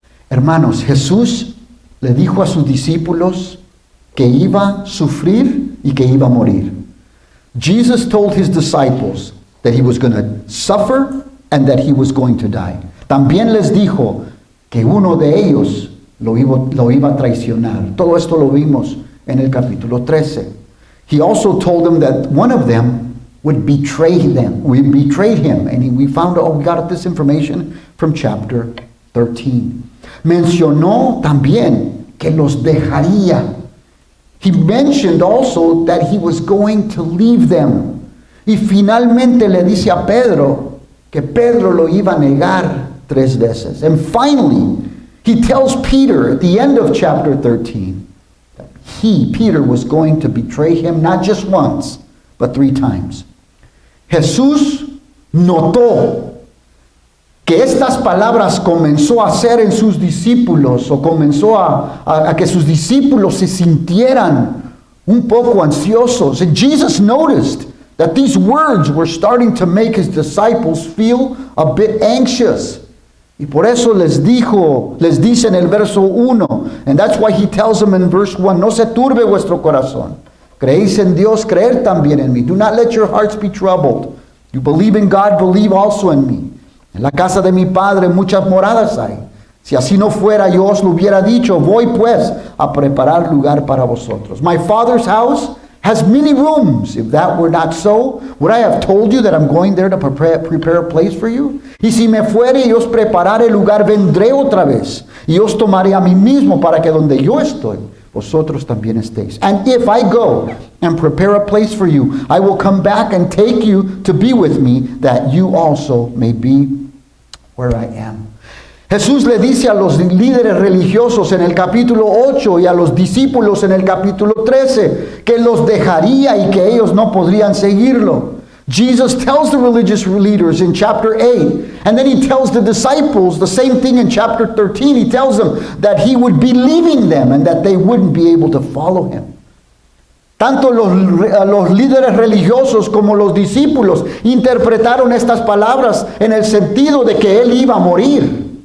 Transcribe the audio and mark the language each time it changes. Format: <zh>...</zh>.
<es>Hermanos, Jesús le dijo a sus discípulos que iba a sufrir y que iba a morir.</es> <en>Jesus told his disciples that he was going to suffer and that he was going to die.</en> <es>También les dijo que uno de ellos lo iba a traicionar. Todo esto lo vimos en el capítulo 13.</es> <en>He also told them that one of them would betray them. We betrayed him. And we got this information from chapter 13.</en> <es>Mencionó también que los dejaría.</es> <en>He mentioned also that he was going to leave them.</en> <es>Y finalmente le dice a Pedro que Pedro lo iba a negar 3 veces.</es> <en>And finally, he tells Peter at the end of chapter 13 that Peter was going to betray him not just once, but 3 times.</en> <es>Jesús notó que estas palabras comenzó a hacer en sus discípulos, o comenzó a que sus discípulos se sintieran un poco ansiosos.</es> <en>And Jesus noticed that these words were starting to make his disciples feel a bit anxious.</en> <es>Y por eso les dice en el verso 1,</es> <en>and that's why he tells them in verse 1,</en> <es>no se turbe vuestro corazón. Creéis en Dios, creer también en mí.</es> <en>Do not let your hearts be troubled. You believe in God, believe also in me.</en> <es>En la casa de mi Padre muchas moradas hay. Si así no fuera, yo os lo hubiera dicho. Voy pues a preparar lugar para vosotros.</es> <en>My Father's house has many rooms. If that were not so, would I have told you that I'm going there to prepare a place for you?</en> <es>Y si me fuere y os preparare lugar, vendré otra vez. Y os tomaré a mí mismo para que donde yo estoy, vosotros también estéis.</es> <en>And if I go and prepare a place for you, I will come back and take you to be with me, that you also may be where I am.</en> <es>Jesús le dice a los líderes religiosos en el capítulo 8 y a los discípulos en el capítulo 13 que los dejaría y que ellos no podrían seguirlo.</es> <en>Jesus tells the religious leaders in chapter 8, and then he tells the disciples the same thing in chapter 13. He tells them that he would be leaving them and that they wouldn't be able to follow him.</en> <es>Tanto los líderes religiosos como los discípulos interpretaron estas palabras en el sentido de que él iba a morir.</es>